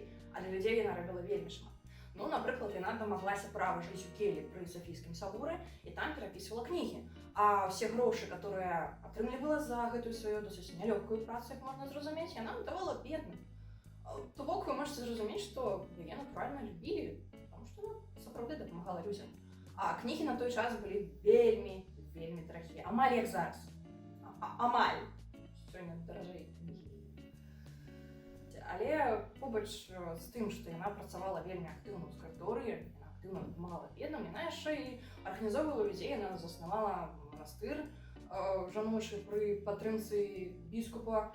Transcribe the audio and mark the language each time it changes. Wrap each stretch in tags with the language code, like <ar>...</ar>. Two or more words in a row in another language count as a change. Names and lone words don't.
<be>А для людзей яна рабіла вельмі шмат. Напрыклад, яна дамаглася права жыць у келі пры Софійскім саборы і там перапісвала кнігі. А ўсе грошы, которые атрымлівала за гэтую сваю досыць нялёгкую працу, як можна зразумець, яна давала бедным. То бок, вы можете зразумець, што яе натуральна любілі.</be> <uk>завжди допомагала людям. А книги на той час були вельми дорогі.</uk> <be>Амаль як зараз. Амаль.</be> <uk>Сьогодні дорожають книги. Але побач з тим, що вона працювала вельми активно в скрипторії, вона активно допомагала бідним, вона ще й організовувала людей, вона заснувала монастир, жаночий при підтримці біскупа.</uk>